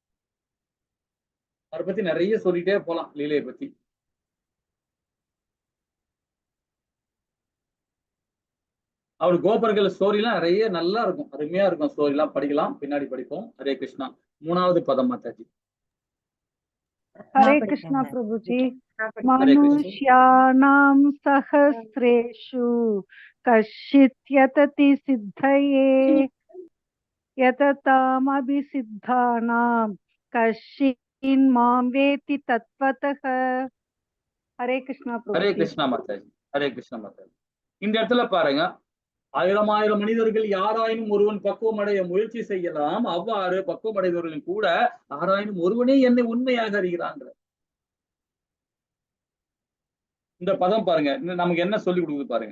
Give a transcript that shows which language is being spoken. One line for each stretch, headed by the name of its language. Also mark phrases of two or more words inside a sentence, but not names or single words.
Tamil: அவரை பத்தி நிறைய சொல்லிட்டே போலாம், லீலையை பத்தி. அவர் கோபர்கள் ஸ்டோரி எல்லாம் நிறைய நல்லா இருக்கும், அருமையா இருக்கும். ஸ்டோரி எல்லாம் படிக்கலாம், பின்னாடி படிப்போம். ஹரே கிருஷ்ணா. 3வது பதம் மாதாஜி.
Hindi: हरे कृष्णा प्रभु जी।
Sanskrit: मनुष्याणां सहस्रेषु कश्चित् यतति सिद्धये यततामभिसिद्धानां कश्चिन् मां वेति तत्त्वतः।
Hindi: हरे कृष्णा प्रभु।
Tamil: ஹரே கிருஷ்ணா மாதாஜி. ஹரே கிருஷ்ணா மாதாஜி. இந்த இடத்துல பாருங்க, 1000 மனிதர்கள் யாராயினும் ஒருவன் பக்குவம் அடைய முயற்சி செய்யலாம், அவ்வாறு பக்குவம் அடைந்தவர்களின் கூட யாராயினும் ஒருவனே என்னை உண்மையாக அறிகிறாங்க. இந்த பதம் பாருங்க, நமக்கு என்ன சொல்லி கொடுக்குது பாருங்க.